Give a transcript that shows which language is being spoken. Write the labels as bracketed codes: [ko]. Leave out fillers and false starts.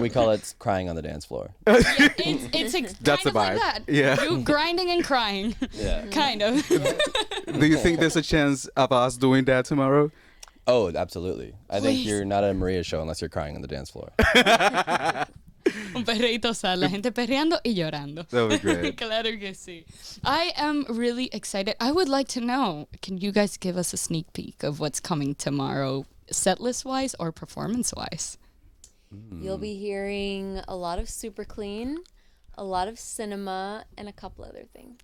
[en] We call it crying on the dance floor. It's kind the of like vibe. that. Yeah. You grinding and crying. Yeah. Kind of. Do you think there's a chance of us doing that tomorrow? Oh, absolutely. I think Please. you're not at a Maria show unless you're crying on the dance floor. [es] Un perreíto sad, la gente perreando y llorando. [en] That would be great. [es] Claro que sí. [en] I am really excited. I would like to know, can you guys give us a sneak peek of what's coming tomorrow, setlist wise or performance wise? You'll be hearing a lot of Super Clean, a lot of cinema, and a couple other things.